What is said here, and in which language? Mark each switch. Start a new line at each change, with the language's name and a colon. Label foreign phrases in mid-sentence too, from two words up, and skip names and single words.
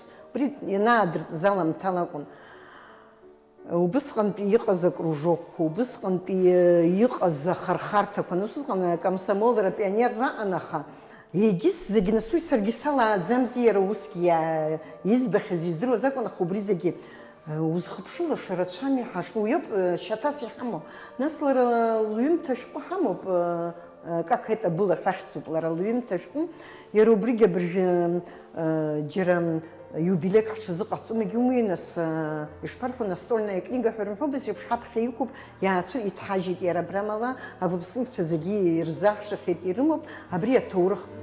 Abkhazian: Убри ианаадырҵаз аламҭала акәын. Убысҟантәи иҟаз акружокқәа, убысҟантәи иҟаз ахархарҭақәа, нас усҟан акомсомолра пионерра анаха. Егьыс зегьы нас уи саргьы салааӡамзи иара усгьы избахьаз издыруаз акәын, аха убри зегьы узхыԥшылаша рацәами ҳашуа, уиоуп шьаҭас иҳамоу. Нас лара лҩымҭа шәҟәы ҳамоуп.
Russian: Как это было
Abkhazian: ҳәахьӡуп лара лҩымҭа шәҟәы, иара убригьы абыржәы џьара юбилеик ҳҽазыҟаҵом, егьумеи нас ишԥарҳәо
Russian: настольная книга
Abkhazian: ҳәа рымҳәо, бас еиԥш ҳаԥхьа иқәуп, иҭҳажьит иара абрамала, авыԥслыхцәа зегьы ирзаҳшахьеит, ирымоуп абри аҭоурых.